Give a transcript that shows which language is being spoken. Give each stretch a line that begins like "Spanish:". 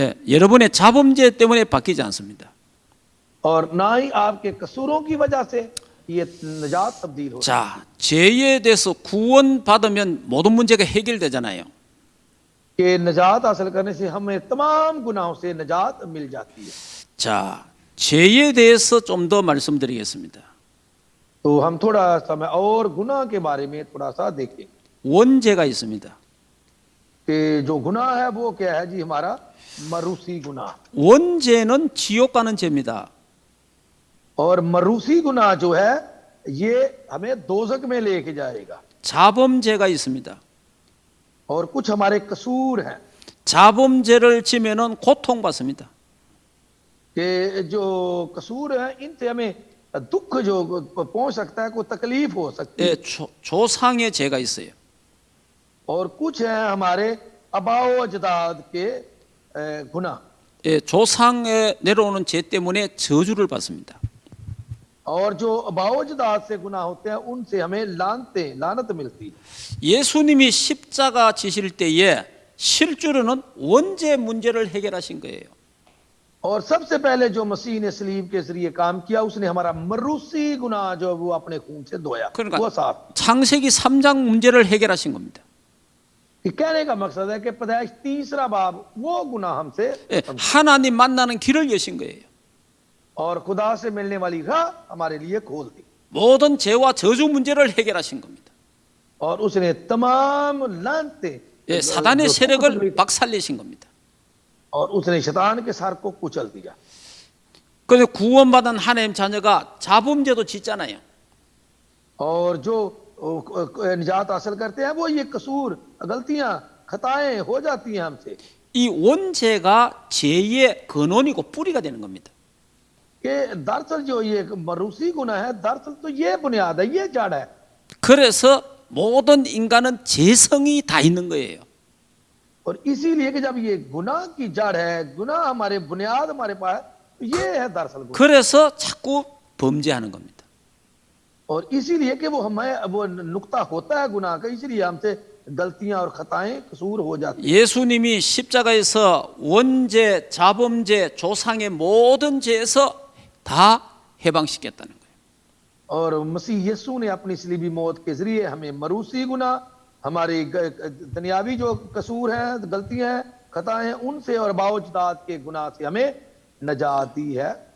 Korean: 예, 여러분의 자범죄 때문에 바뀌지 않습니다.
Hindi: और ना ही आपके कसूरों की वजह से ये निजात तब्दील हो।
Korean: 자, 죄에 대해서 구원받으면 모든 문제가 해결되잖아요.
Hindi: कि निजात हासिल करने से हमें तमाम गुनाहों से निजात मिल जाती है।
Korean: 자, 죄에 대해서 좀 더 말씀드리겠습니다.
Hindi: तो हम थोड़ा समय और गुनाह के बारे में थोड़ा सा देखें
Korean: 원죄가 있습니다.
Hindi: कि जो गुनाह है वो क्या है जी? हमारा मरूसी गुनाह।
Korean: 원죄는 지옥 가는 죄입니다.
Hindi: और मरूसी गुनाह जो है ये हमें दोजक में लेके जाएगा।
Korean: 자범죄가 있습니다.
Hindi: और कुछ हमारे कसूर हैं
Korean: 자범죄를 지면은 고통받습니다.
Hindi: कि जो कसूर हैं इनसे हमें दुख जो पहुंच सकता है, कोई तकलीफ हो सकती है।
Korean: 예, 조상의 죄가 있어요.
Hindi: और कुछ हैं हमारे अबाओ अजदाद के गुनाह,
Korean: 예, 조상에 내려오는 죄 때문에 저주를 받습니다.
Hindi: और जो बावजदाद से गुनाह होते हैं उनसे हमें लानत मिलती है।
Korean: 예수님이 십자가 지실 때에 실제로는 원죄 문제를 해결하신 거예요.
Hindi: और सबसे पहले जो मसीह ने सलीब के जरिए काम किया, उसने हमारा मरूसी गुनाह जो वो अपने खून से धोया,
Korean: 그러니까
Hindi: वो साफ।
Korean: 창세기 3장 문제를 해결하신 겁니다.
Hindi: कि कहने का मकसद है कि पैदाइश 3 बाब वो गुनाह हमसे
Korean: 예, 하나님 만나는 길을 여신 거예요.
Hindi: और खुदा से मिलने वाली राह हमारे लिए खोल दी,
Korean: 모든 죄와 저주 문제를 해결하신 겁니다.
Hindi: और उसने तमाम लानते
Korean: 예, 사단의 세력을 박살내신 겁니다.
Hindi: और उसने शैतान के सर को कुचल दिया।
Korean: 그래서 구원받은 하나님 자녀가 자범죄도 짓잖아요.
Hindi: और जो निजात हासिल करते हैं वो ये कसूर, गलतियां, खताएं हो जाती हैं हमसे।
Korean: 이 원죄가 죄의 근원이고 뿌리가 되는 겁니다.
Hindi: कि दरअसल जो ये मरूसी गुनाह है, दरअसल तो ये बुनियाद है, ये जड़ है।
Korean: 그래서 모든 인간은 죄성이 다 있는 거예요.
Hindi: और इसीलिए कि जब ये गुनाह की जड़ है, गुनाह हमारे बुनियाद हमारे पास, ये है दरअसल गुनाह।
Korean: 그래서 자꾸 범죄하는 겁니다.
Hindi: और इसीलिए कि वो हमें वो नुक्ता होता है गुनाह का, इसीलिए हमसे गलतियां और खताएं कसूर हो जाती हैं।
Korean: 예수님이 십자가에서 원죄, 자범죄, 조상의 모든 죄에서 다 해방시켰다는 거예요.
Hindi: और मसीह यीशु ने अपनी सलीबी मौत के जरिए हमें मरूसी गुनाह, हमारे दुनियावी जो कसूर हैं, गलतियां हैं, खताएं, उनसे और बावजदाद के गुनाह से हमें नजात दी है।